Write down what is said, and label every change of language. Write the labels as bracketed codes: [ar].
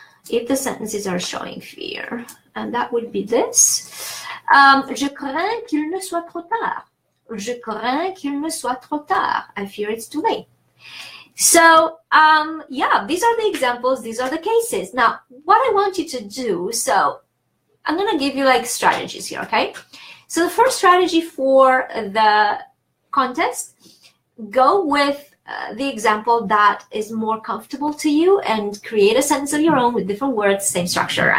[en] If the sentences are showing fear, and that would be this. [fr] Je crains qu'il ne soit trop tard. Je crains qu'il ne soit trop tard. [en] I fear it's too late. So, yeah, these are the examples. These are the cases. Now, what I want you to do, so I'm going to give you like strategies here, okay? So the first strategy for the contest, go with the example that is more comfortable to you and create a sentence of your own with different words, same structure.